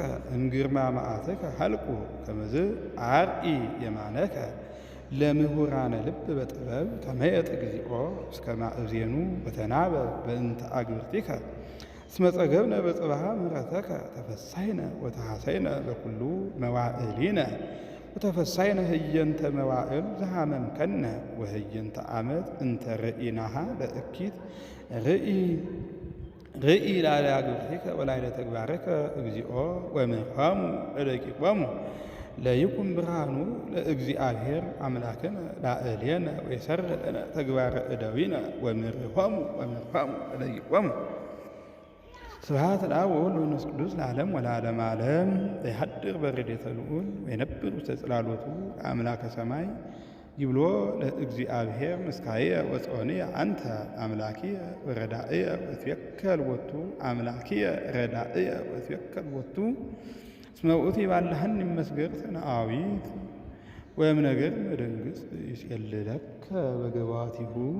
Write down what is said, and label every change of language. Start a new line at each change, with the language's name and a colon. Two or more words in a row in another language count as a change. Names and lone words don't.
Geez: እምግርማ መዓትከ ሀልቁ ከመዝ አርኢ የማነከ ለምሁራነ ልብ በጥበብ ተመየጥ እግዚኦ እስከ ማእዜኑ ወተናበብ በእንተ አግብርቲከ እስመ ጸገብነ በጽባሕ ምሕረተከ ተፈሳይነ ወተሐሰይነ በኩሉ መዋዕሊነ ወተፈሳይነ ህየንተ መዋዕል ዘሃመምከነ ወህየንተ ዓመት እንተ ርኢናሃ ለእኪት ርኢ ላዕለ አግብርቲከ ወላዕለ ተግባርከ እግዚኦ ወምርሖሙ ለደቂቆሙ ለይኩን ብርሃኑ ለእግዚአብሔር አምላክነ ላዕሌነ ወይሰርዕ ለነ ተግባረ እደዊነ ወምርሖሙ ለደቂቆሙ። ስብሐት ለአብ ወወልድ ወመንፈስ ቅዱስ ለዓለም ወለዓለመ ዓለም። ይሐድር በረድኤተ ልዑል ወይነብር ውስተ ጽላሎቱ አምላከ ሰማይ ይብሎ ለእግዚአብሔር ምስካየ ወጽዮንየ አንተ አምላኪየ ወረዳእየ ወትቤከል ቦቱ አምላኪየ ረዳእየ ወትቤከል ቦቱ እስመ ውእቱ ይባልሐኒ እመስገር ሰናአዊት ወእም ነገር መደንግጽ ይጼልለከ በገባቲሁ